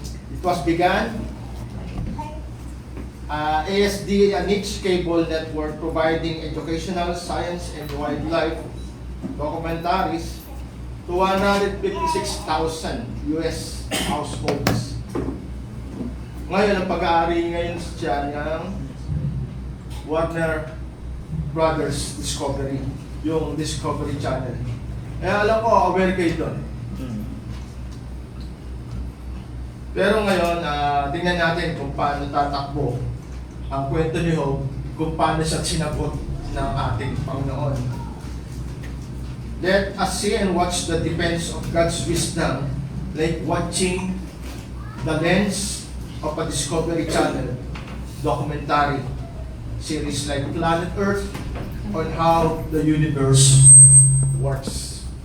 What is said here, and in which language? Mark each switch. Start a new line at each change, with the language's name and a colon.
English: It was began ASD, a niche cable network providing educational, science, and wildlife documentaries to 156,000 US households.
Filipino: Ngayon, ang pag-aari ngayon siya ng Warner Brothers Discovery, yung Discovery Channel. Eh, alam ko, aware kayo doon. Pero ngayon, tingnan natin kung paano tatakbo ang kwento ni Job, kung paano siya sinagot ng ating Panginoon.
English: Let us see and watch the defense of God's wisdom, like watching the lens of a Discovery Channel documentary series like Planet Earth on how the universe works.